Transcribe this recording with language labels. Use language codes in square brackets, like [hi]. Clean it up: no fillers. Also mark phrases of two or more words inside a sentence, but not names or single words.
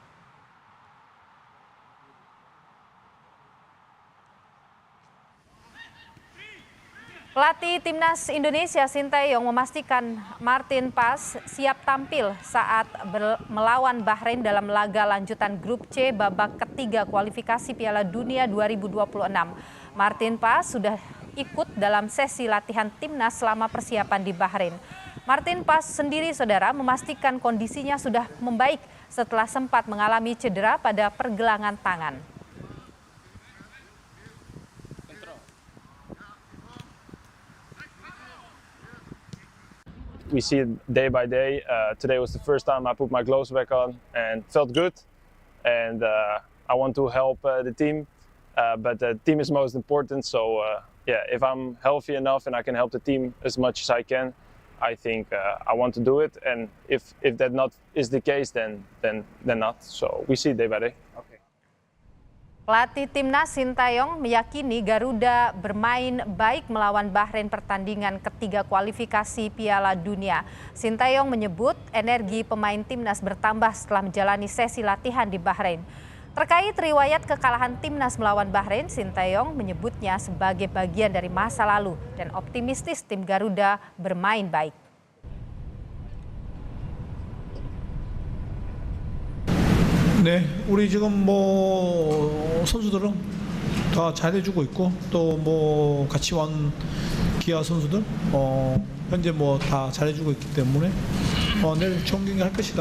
[id] Pelatih Timnas Indonesia Sinteyong memastikan Martin Paes siap tampil saat melawan Bahrain dalam laga lanjutan Grup C babak ketiga kualifikasi Piala Dunia 2026. Martin Paes sudah ikut dalam sesi latihan Timnas selama persiapan di Bahrain. Martin Paes sendiri, saudara, memastikan kondisinya sudah membaik setelah sempat mengalami cedera pada pergelangan tangan. [en] We see it day by day. Today was the first time I put my gloves back on and felt good. And I want to help the team, but the team is most important. So if I'm healthy enough and I can help the team as much as I can, I think I want to do it. And if that not is the case, then not. So we see it day by day. Okay. [id] Pelatih Timnas Sinteyong meyakini Garuda bermain baik melawan Bahrain pertandingan ketiga kualifikasi Piala Dunia. Sinteyong menyebut energi pemain Timnas bertambah setelah menjalani sesi latihan di Bahrain. Terkait riwayat kekalahan Timnas melawan Bahrain, Sinteyong menyebutnya sebagai bagian dari masa lalu dan optimistis tim Garuda bermain baik. [ko] 네, 우리 지금 선수들은 다 잘해주고 있고 또 같이 온 기아 선수들 현재 다 잘해주고 있기 때문에 내일 좋은 경기 할 것이다.